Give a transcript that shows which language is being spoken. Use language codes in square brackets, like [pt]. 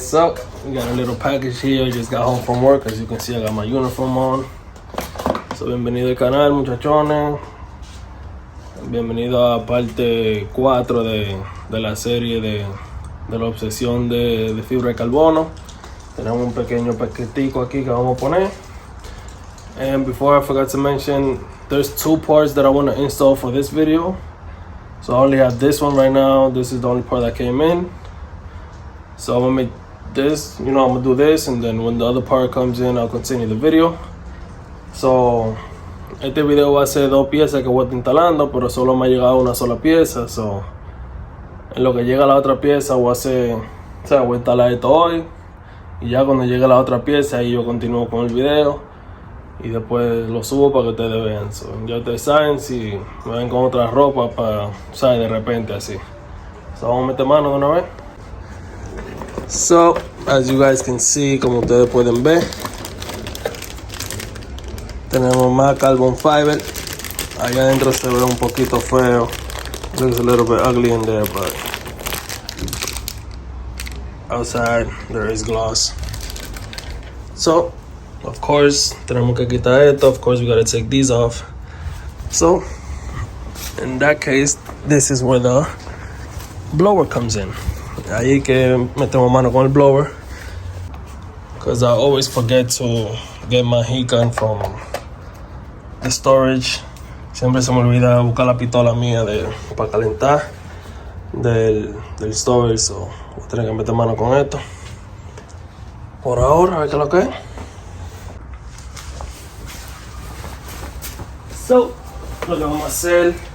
[en] So we got a little package here. Just got home from work. As you can see, I got my uniform on. [es] So bienvenido al canal, muchachones. Bienvenido a parte 4 de la serie de la obsesión de fibra de carbono. Tenemos un pequeño paquetico aquí que vamos a poner. [en] And before I forgot to mention, there's 2 parts that I want to install for this video. So I only have this one right now. This is the only part that came in. So I'm gonna make this, I'm gonna do this, and then when the other part comes in, I'll continue the video. [es] So este video va a ser 2 piezas que voy a estar instalando, pero solo me ha llegado una sola pieza. So en lo que llega la otra pieza voy a instalar esto hoy. Y ya cuando llegue la otra pieza, ahí yo continúo con el video. Y después lo subo para que ustedes vean. So, ya ustedes saben si me ven con otra ropa para, de repente así. So, vamos a meter mano de una vez. So, [en] as you guys can see, [es] como ustedes pueden ver, tenemos más carbon fiber. Allá adentro se ve un poquito feo. [en] Looks a little bit ugly in there, but outside there is gloss. So of course [es] tenemos que quitar esto. [en] Of course we gotta take these off. So in that case, this is where the blower comes in. [es] Ahí que metemos mano con el blower, [en] because I always forget to get my heat gun from the storage. [es] Siempre se me olvida buscar la pistola mía para calentar del storage. So voy a tener que meter mano con esto por ahora, a ver qué es lo que es. So, lo que vamos a hacer,